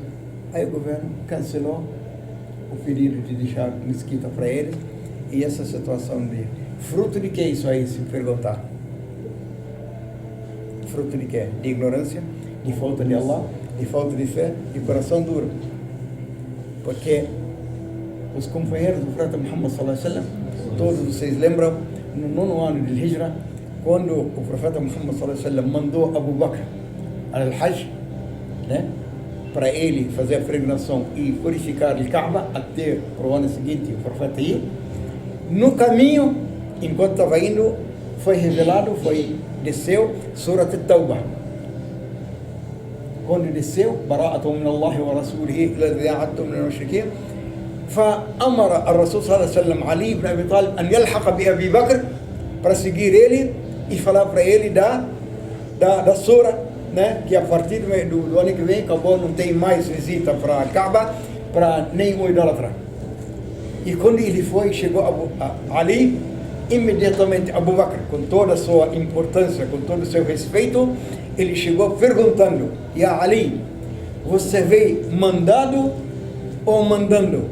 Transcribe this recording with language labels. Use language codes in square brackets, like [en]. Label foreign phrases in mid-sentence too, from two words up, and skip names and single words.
[pt] Aí o governo cancelou o pedido de deixar mesquita para eles e essa situação de... Fruto de que isso aí, se perguntar? Fruto de quê? De ignorância, de falta de Allah, de falta de fé, de coração duro. Porque os companheiros do profeta Muhammad [ar] صلى الله عليه وسلم, [pt] todos vocês lembram, no 9º ano de Hijra, quando o profeta Muhammad [ar] صلى الله عليه وسلم [pt] mandou Abu Bakr al-Hajj, né, para ele fazer a peregrinação e purificar o Kaaba até o ano seguinte o profeta ir. No caminho, enquanto estava indo, foi revelado, desceu Surat At-Tawbah. Quando desceu, [ar] براءة من الله ورسوله الذي عاهدتم من المشركين, فأمر الرسول صلى الله عليه وسلم علي بن أبي طالب أن يلحق بأبي بكر [pt] para seguir ele e falar para ele da sura, né, que a partir do ano que vem acabou, não tem mais visita para a Kaaba, para nenhum idólatra. E quando ele chegou a Ali, imediatamente Abu Bakr, com toda a sua importância, com todo o seu respeito, ele chegou perguntando: "Ya Ali, você veio mandado ou mandando?